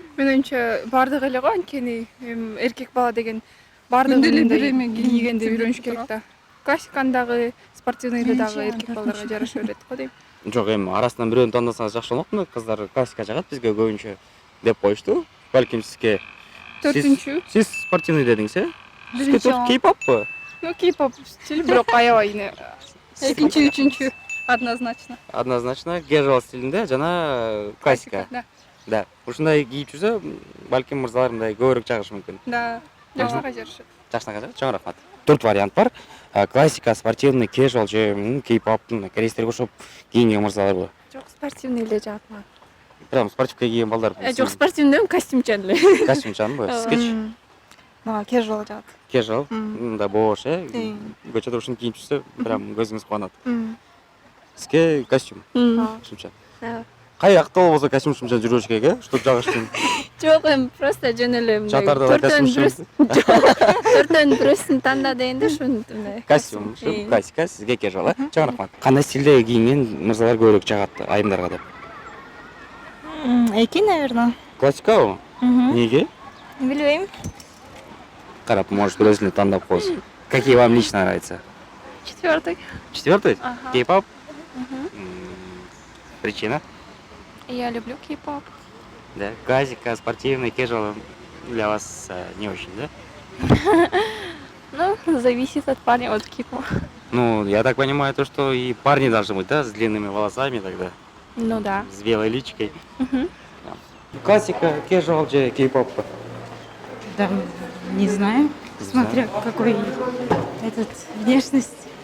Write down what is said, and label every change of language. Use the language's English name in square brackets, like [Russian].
[Kyrgyz] Мен оюмча бардыгы эле го, анткени эркек бала деген бардыгы эле бир эме кийгенди үйрөнүш керек да. Классиканы дагы, спортивныйды дагы эркек балдарга жараша берет го дейм. Жок, эми арасынан бирөөнү тандасаңыз жакшы болмокму? Кыздар классика жагат бизге көбүнчө деп коюшту. Балким сизге Төртүнчү. Сиз спортивный дедиңиз, э? Биринчи. Кей-поппу? Ну, кей-поп стиль, бирок аябай эле. Экинчи, үчүнчү однозначно. Однозначно casual стилинде жана классика. [Russian] Да. Да. [Kyrgyz] Ушундай кийип жүрсө, балким мырзалар мындай көбүрөөк жагышы мүмкүн. Да. Жакшыга жарышат. Жакшыга жагат. Чоң рахмат. 4 вариант бар. Классика, спортивный, casual же кей-поптун корейстерге окшоп кийинген мырзаларбы? Жок, спортивный эле жагат мага. Прям спортивка кийген балдар. Жок, спортивный эмес, костюмчан эле. Костюмчанбы? Сизгечи? Мага casual жагат. Casual, мындай бош, көчөдө ушуну кийип жүрсө, прям көзүңүз кубанат. Сизге костюм, костюмчан. Кай актуал болсо костюмчан жүрүш керек, Что жагыш үчүн? Жок, эми просто жөн эле мындай. Чатарда костюм. Төртөн бирөөсүн танда дегенде ушундай. Костюм, классика, сизге casual, Чоң рахмат. Кандай стилде кийинген мырзалар көбүрөөк жагат айымдарга деп? Эки, наверное. Классикабы? Неге? Билбейм. Карап, может, өзүнө тандап коесуз. [Russian] Какие вам лично нравятся? Четвертый. Четвертый? Ага. Кей-поп? Причина? Я люблю кей-поп. Да. Классика, спортивный, casual для вас не очень, да? Ну, зависит от парня, от кей-поп. Ну, я так понимаю, то, что и парни должны быть, да, с длинными волосами тогда, Ну да. с белой личикой. Классика, casual же, кей-поп. Да, не знаю, Не смотря какой этот внешность.